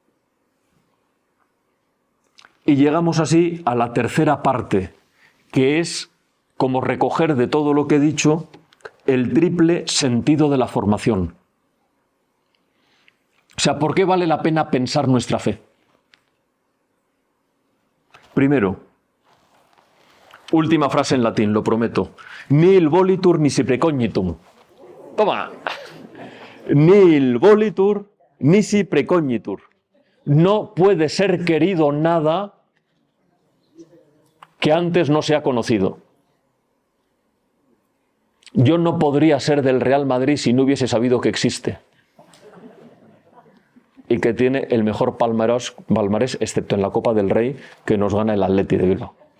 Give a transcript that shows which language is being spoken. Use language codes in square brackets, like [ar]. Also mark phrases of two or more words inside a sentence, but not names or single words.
[es] Y llegamos así a la tercera parte, que es como recoger de todo lo que he dicho el triple sentido de la formación. O sea, ¿por qué vale la pena pensar nuestra fe? Primero, última frase en latín, lo prometo. [la] Nihil volitur nisi precognitum. [es] Toma. [la] Nihil volitur nisi precognitur. [es] No puede ser querido nada que antes no se ha conocido. Yo no podría ser del Real Madrid si no hubiese sabido que existe y que tiene el mejor palmarés, excepto en la Copa del Rey, que nos gana el Atleti de Bilbao.